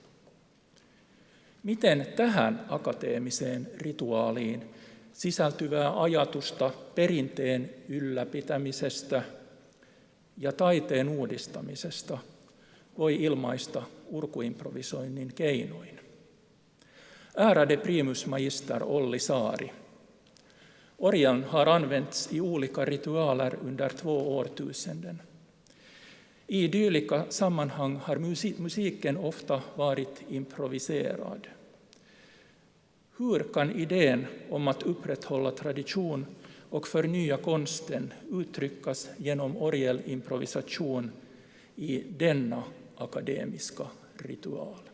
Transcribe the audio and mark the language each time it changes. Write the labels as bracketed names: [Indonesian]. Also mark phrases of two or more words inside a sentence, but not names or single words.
[Finnish] Miten tähän akateemiseen rituaaliin sisältyvää ajatusta perinteen ylläpitämisestä ja taiteen uudistamisesta voi ilmaista urkuimprovisoinnin keinoin? [Swedish] Ärade primus magister Olli Saari, orgeln har använts i olika ritualer under 2 årtusenden. I dylika sammanhang har musiken ofta varit improviserad. Hur kan idén om att upprätthålla tradition och förnya konsten uttryckas genom orgelimprovisation i denna akademiska ritual?